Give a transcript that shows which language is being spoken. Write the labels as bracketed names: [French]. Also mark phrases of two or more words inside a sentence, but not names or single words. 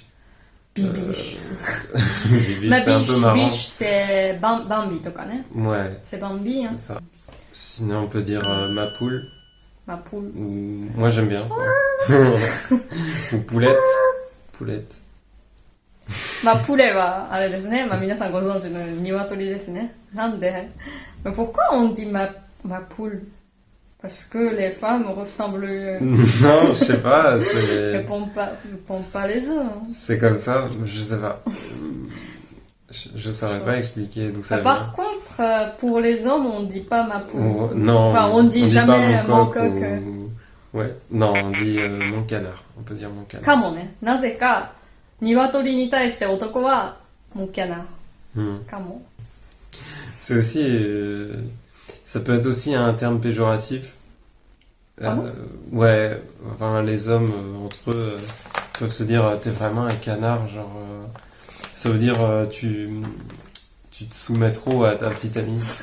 [French] Bibiche. Bibiche, Ma c'est un biche, peu marrant. biche, c'est Bambi, [Japanese] とかね? [French] Ouais, C'est Bambi, hein. c'est ça. Sinon, on peut dire ma poule. Ma poule. Ou... Moi, j'aime bien ça. Ou poulette. Poulette. [Japanese] プレは、あれですね。皆さんご存知の鶏ですね。 [French] なんで、pourquoi on dit ma poule? Parce que les femmes ressemblent... Non, je sais pas. Elles pondent pas les œufs. Hein. C'est comme ça, je sais pas. Je saurais pas expliquer d'où ça vient. Par contre, pour les hommes, on dit pas ma poule. Non, Enfin, on dit jamais pas mon coq. coq. Ouais, non, on dit mon canard. On peut dire mon canard. [Japanese] かもね。なぜか、鶏に対して男は、 [French] mon canard. [Japanese] かも。 [French] C'est aussi... ça peut être aussi un terme péjoratif. Ah bon? Ouais, enfin les hommes entre eux peuvent se dire t'es vraiment un canard, genre ça veut dire tu te soumets trop à ta petite amie.